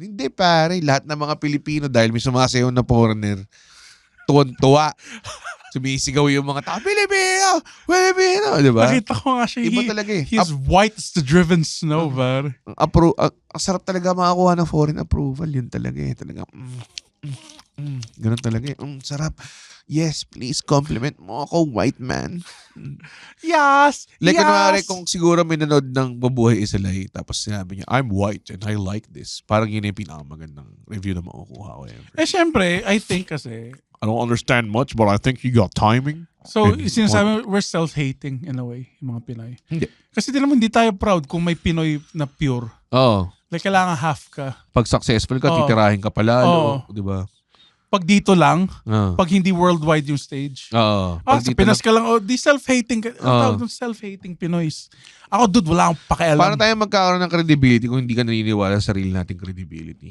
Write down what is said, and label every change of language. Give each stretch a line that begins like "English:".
Filipino: Hindi pare, lahat ng mga Pilipino dahil may sumasayaw na foreigner, tuwan-tuwa. Sumisigaw yung mga tao, Pilipino! Diba? Nakita ko nga siya. Iba talaga eh.
English: He's white as the driven snow, pare.
Filipino: Ang sarap talaga makakuha ng foreign approval. Yun talaga eh. Talaga, ganun talaga eh. Sarap.
English: Yes, please compliment
Filipino: mo ako,
English: white man. Yes!
Filipino: Like, kunwari kung siguro may nanood ng Mabuhay Isalay, tapos sinabi niya,
English: I'm white and I like this.
Filipino: Parang yun yung pinakamagandang review na makukuha ko ever. Eh, syempre, I think kasi,
English: I don't understand much, but I think you got timing. so, And
Filipino: sinasabi,
English: we're self-hating in a way,
Filipino: yung mga Pinoy. Hindi. Kasi hindi tayo proud kung may Pinoy na pure. Oo. Like, kailangan half ka. Pag successful ka, Oo. titirahin ka pala. Di ba? Pag dito lang, Oo. pag hindi worldwide yung stage. Oo. Sa dito Pinas ka lang, di self-hating ka. Tawag doon, self-hating Pinoys. Ako, dude, wala akong pakialam. Paano tayo magkakaroon ng credibility kung hindi ka naniniwala sa sarili nating credibility?